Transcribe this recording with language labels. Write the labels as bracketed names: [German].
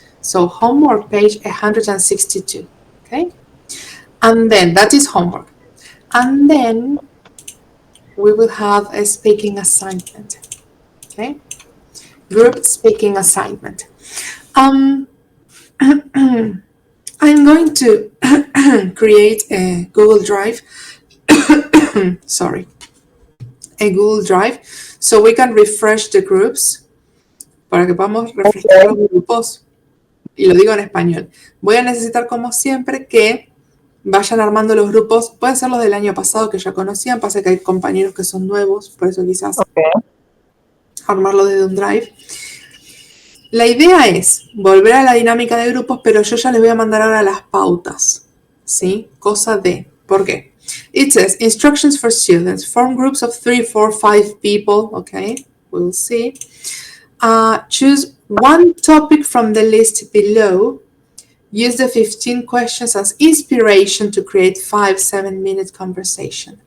[English] So homework page 162, okay, and then that is homework, and then we will have a speaking assignment, okay, group speaking assignment. I'm going to create a Google Drive. Sorry. A Google Drive, so we can refresh the groups, [Spanish] para que podamos refrescar los grupos, y lo digo en español. Voy a necesitar, como siempre, que vayan armando los grupos. Pueden ser los del año pasado que ya conocían, pasa que hay compañeros que son nuevos, por eso quizás armarlo desde un Drive. La idea es volver a la dinámica de grupos, pero yo ya les voy a mandar ahora las pautas, ¿sí? Cosa de, ¿por qué? [English] It says, instructions for students, form groups of 3, 4, 5 people, okay, we'll see. Choose one topic from the list below. Use the 15 questions as inspiration to create 5-7 minute conversation.